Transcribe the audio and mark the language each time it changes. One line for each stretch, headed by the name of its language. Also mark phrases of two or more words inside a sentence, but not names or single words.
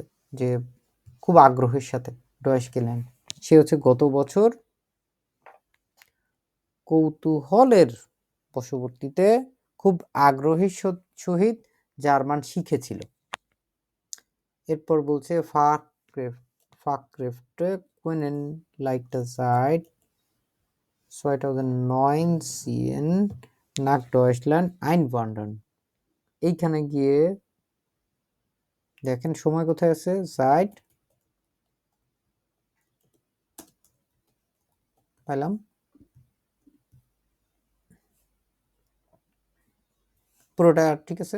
Bangla: যে খুব আগ্রহের সাথে
German: Deutsch gelernt,
Bangla: সে হচ্ছে গত বছর কৌতূহলের বশবর্তীতে খুব আগ্রহের সহিত জার্মান শিখেছিল। এরপর বলছে
German: Fachkräfte können leichter seit 2019 nach Deutschland einwandern.
Bangla: এইখানে গিয়ে দেখেন সময় কোথায় আছে? seit পেলাম পুরোটা ঠিক আছে।